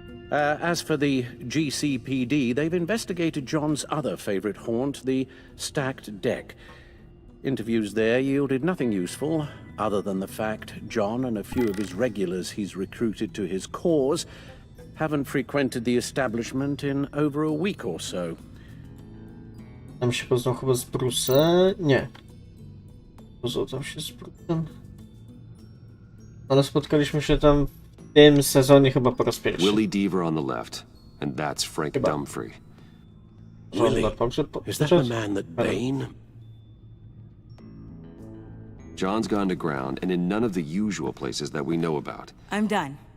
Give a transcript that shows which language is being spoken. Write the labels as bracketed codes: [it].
[en] As for the GCPD, they've investigated John's other favorite haunt, the stacked deck. Interviews there yielded nothing useful, other than the fact John and a few of his regulars he's recruited to his cause haven't frequented the establishment in over a week or so. [pl] Tam się poznał chyba z Bruce'em? Nie. Poznał się z Bruce'em? Ale spotkaliśmy się tam w tym sezonie chyba po raz pierwszy. [en] Willie Deaver on the left, and that's Frank Dumfrey. Willie? Is that the man that Bane... John's gone to ground, and in none of the usual places that we know about. I'm done.